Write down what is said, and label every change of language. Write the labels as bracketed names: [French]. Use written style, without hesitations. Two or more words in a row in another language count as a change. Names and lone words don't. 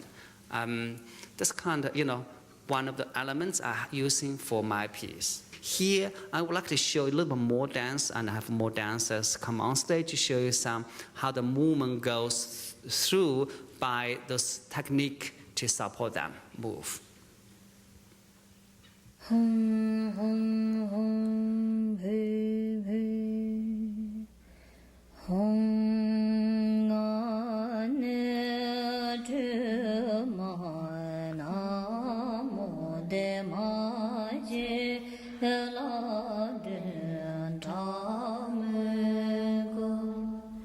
[English] That's kind of, one of the elements I'm using for my piece. Here, I would like to show you a little bit more dance and have more dancers come on stage to show you how the movement goes through by this technique to support them move. Hum, hum, hum, hey, hey. Hum, na, ne, te, ma, na, mo, de, ma, je, la, de, ta, me, go.